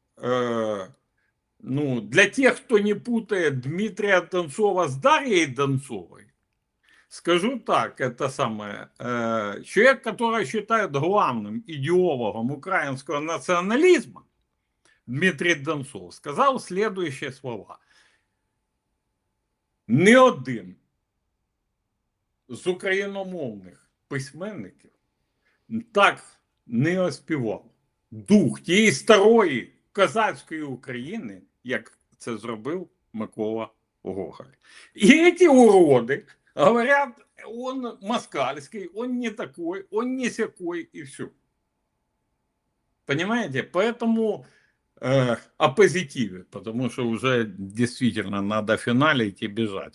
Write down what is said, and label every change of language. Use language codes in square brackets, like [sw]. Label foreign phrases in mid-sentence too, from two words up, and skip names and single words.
[ru] Ну, для тех, кто не путает Дмитрия Донцова с Дарьей Донцовой, скажу так, это самое, человек, который считает главным идеологом украинского национализма, Дмитрий Донцов, сказал следующие слова. [uk] Не один з україномовних письменників так не оспівав дух тієї старої козацької України, як це зробив Микола Гоголь. [ru] И эти уроды говорят, он москальский, он не такой, он не сякой, и все. Понимаете? Поэтому о позитиве, потому что уже действительно надо финалить и бежать.